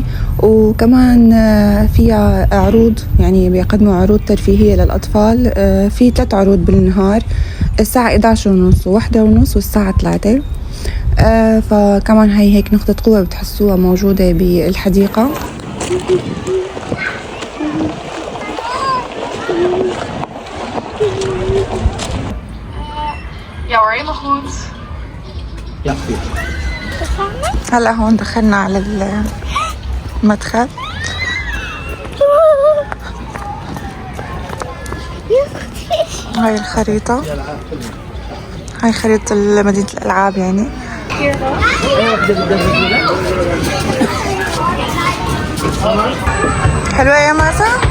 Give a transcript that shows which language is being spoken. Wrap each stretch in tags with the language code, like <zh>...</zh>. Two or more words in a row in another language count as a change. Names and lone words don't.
<ar>وكمان فيها عروض، يعني بيقدموا عروض ترفيهية للأطفال. في 3 عروض بالنهار، الساعة 11:30 و1:30 والساعة 3. فكمان هاي هيك نقطة قوة بتحسوها موجودة بالحديقة.</ar> <nl>Ja hoor, helemaal goed. Ja, goed.</nl> <ar>هلا هون دخلنا على المدخل. هاي الخريطة، هاي خريطة مدينة الألعاب يعني. حلوة يا ماسة؟</ar>